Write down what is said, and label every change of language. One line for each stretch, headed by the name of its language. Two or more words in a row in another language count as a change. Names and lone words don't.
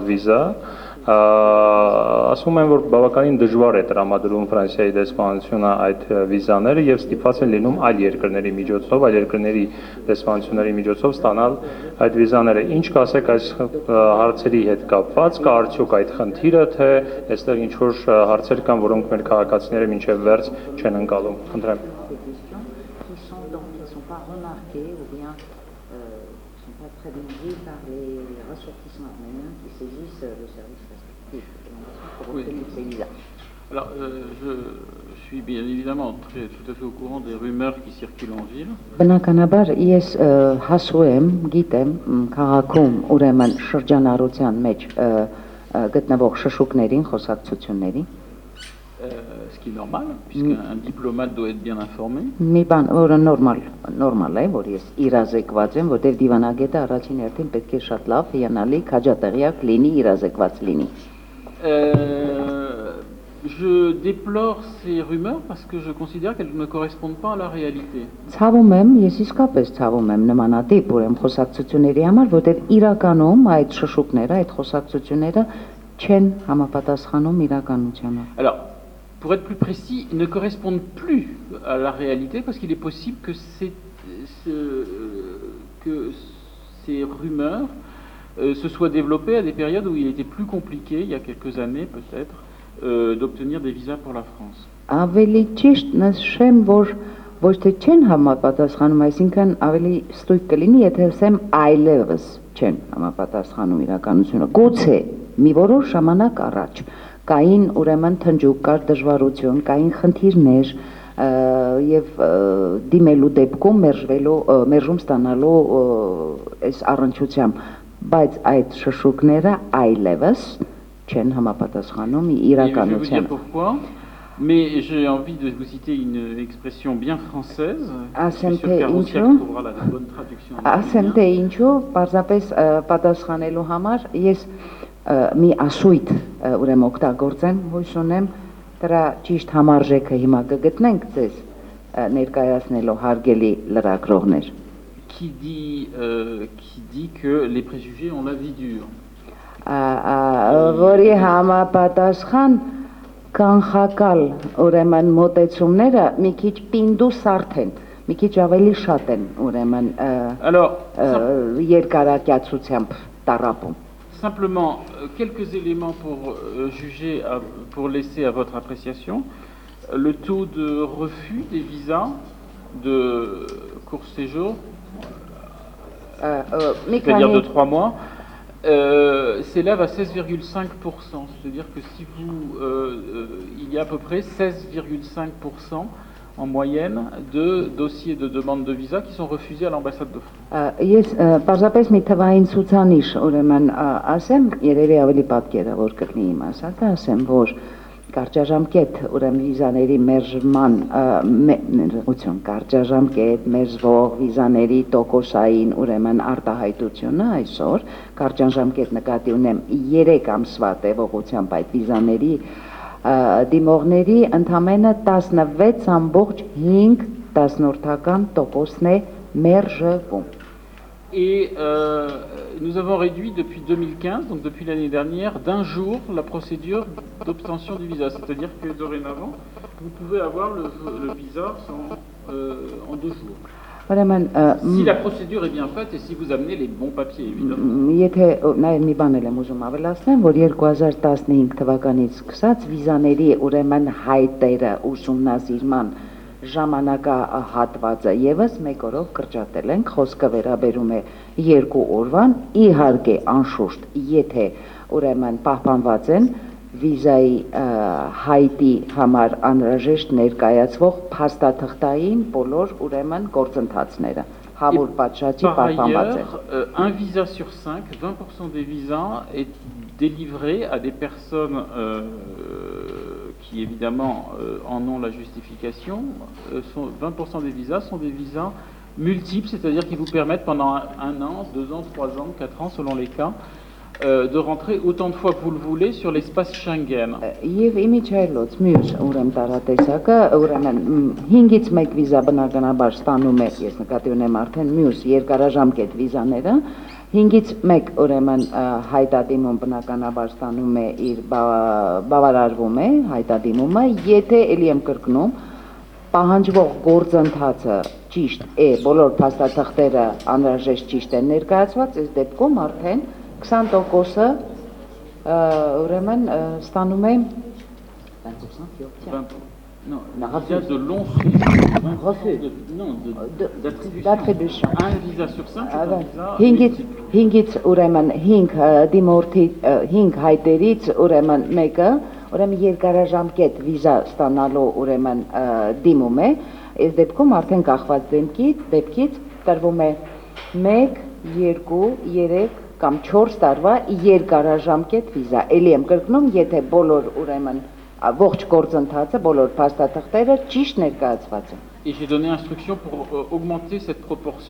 Armenian: վիզա ասում են որ բավականին դժվար է տրամադրում Ֆրանսիայի դեսպանությունը այդ վիզաները եւ ստիպված են լինում այլ երկրների միջոցով, այլ երկրների դեսպանությունների միջոցով ստանալ այդ վիզաները։ Ինչ կասեք այս հարցերի հետ կապված, կա արդյոք այդ խնդիրը, թե այստեղ ինչ որ հարցեր կան, որոնք մեր քաղաքացիները մինչեւ վերջ չեն ընկալում։ Խնդրեմ։
French: Oui. Alors, je suis bien évidemment tout à fait au courant des rumeurs qui circulent en ville.
Armenian: Բնականաբար ես հասու եմ, գիտեմ, քաղաքում ուրեմն շրջանառության մեջ գտնվող շշուկներին, խոսակցությունների
French: Ce qui est normal, puisqu'un diplomate doit être bien informé.
Armenian: Մի բան, որը նորմալ է, որ ես իրազեկված եմ, որտեղ դիվանագետը առաջին հերթին պետք է շատ լավ, հիանալի, քաջատեղյակ լինի, իրազեկված լինի։
French: Je déplore ces rumeurs parce que je considère qu'elles ne correspondent pas à la réalité.
Armenian: Ցավում եմ, ես իսկապես ցավում եմ նմանատիպ ուրեմն խոսակցությունների համար, որտեղ իրականում այդ շշուկները, այդ խոսակցությունները չեն համապատասխանում իրականությանը։
French: Alors, pour être plus précis, ils ne correspondent plus à la réalité parce qu'il est possible que ces rumeurs se soient développées à des périodes où il était plus compliqué, il y a quelques années peut-être, d'obtenir des visas pour la France.
Armenian: Ավելի ճիշտ նշեմ, որ ոչ թե չեն համապատասխանում, այսինքն ավելի ստույգ կլինի, եթե ասեմ այլևս չեն համապատասխանում իրականությունը։ Գուցե մի որոշ ժամանակ առաջ կային ուրեմն թնջուկ, կար դժվարություն, կային խնդիրներ եւ դիմելու դեպքում մերժում ստանալու այս առնչությամբ, բայց այդ շշուկները այլևս չեն համապատասխանում իրականությանը։
French: Je vais vous dire pourquoi, mais j'ai envie de vous citer une expression bien française. Je suis sûr qu'Armosiak trouvera la bonne traduction.
Armenian: Ասեմ թե ինչու, պարզապես պատասխանելու համար ես մի ասույթ ուրեմն օգտագործեմ, հույս ունեմ դրա ճիշտ համարժեքը հիմա կգտնենք ձեզ ներկայացնելով հարգելի լրագրողներ։
French: Qui dit que les préjugés ont la vie dure.
Armenian: Որի համապատասխան կանխակալ ուրեմն մոտեցումները մի քիչ պինդուսարդ են, մի քիչ ավելի շատ են ուրեմն երկարակյացությամբ տարապում։
French: Simplement, quelques éléments pour juger, pour laisser à votre appréciation. Le taux de refus des visas de court séjour, c'est-à-dire de 3 mois, s'élève à 16,5%. C'est-à-dire que si il y a à peu près 16,5% en moyenne de dossiers de demande de visa qui sont refusés à l'ambassade de France.
Armenian: Ես պարզապես մի թվային ցուցանիշ ուրեմն ասեմ, երևի ավելի պատկերավոր կլինի իմ ասածը, ասեմ, որ կարճաժամկետ ուրեմն վիզաների մերժման կարճաժամկետ մերժվող վիզաների տոկոսային ուրեմն արտահայտությունը այսօր կարճաժամկետ նկատի ունեմ 3 ամսվա տևողությամբ այդ վիզաների դիմողների ընդամենը 16,5% է մերժվում։
French: Et nous avons réduit depuis 2015, donc depuis l'année dernière, d'un jour la procédure d'obtention du visa. C'est-à-dire que dorénavant, vous pouvez avoir le visa en 2 jours. Si la procédure est bien faite et si vous amenez les bons papiers, évidemment.
Armenian: Եթե նաև մի բան եմ ուզում ավելացնեմ, որ 2015 թվականից սկսած վիզաների ուրեմն հայտերը ուսումնասիրման ժամանակահատվածը եւս 1 օրով կրճատել ենք, խոսքը վերաբերում է 2 օրվան, իհարկե անշուշտ, եթե ուրեմն պահպանված են վիզայի հայտի համար անհրաժեշտ ներկայացվող փաստաթղթային բոլոր ուրեմն գործընթացները, հավուր պատշաճի պահպանված են։
French: Un visa sur 5, 20% des visas est délivré à des personnes qui évidemment en ont la justification. 20% des visas sont des visas multiples, c'est-à-dire qui vous permettent pendant 1 an, 2 ans, 3 ans, 4 ans selon les cas, de rentrer autant de fois que vous le voulez sur l'espace Schengen.
Armenian: Եվ իմիջայլոց մյուս ուրեմն տարատեսակը ուրեմն 5-ից 1 վիզա բնականաբար ստանում է, ես նկատի ունեմ արդեն մյուս երկարաժամկետ վիզաները, 5-ից 1 ուրեմն հայտադիմում բնականաբար ստանում է իր բավարարվում է հայտադիմումը, եթե ելի եմ կրկնում պահանջվող գործընթացը ճիշտ է, բոլոր փաստաթղթերը անհրաժեշտ ճիշտ են ներկայացված, այս դեպքում արդեն 20%-ը ուրեմն stանում է 20%.
French: Non, visa de long séjour. D'attribution. Un visa sur 5, c'est un visa.
Armenian: 5-ից ուրեմն 5 դիմորդի 5 հայտերից ուրեմն մեկը ուրեմն երկարաժամկետ վիզա ստանալու ուրեմն դիմում է, այս դեպքում արդեն կախված դեպքից տրվում է 1, 2, 3 կամ 4 տարվա երկարաժամկետ վիզա։ Էլի եմ կրկնում, եթե բոլոր ուրեմն ողջ գործընթացը, բոլոր փաստաթղթերը ճիշտ ներկայացված են։
French: Et j'ai donné instruction pour augmenter cette proportion.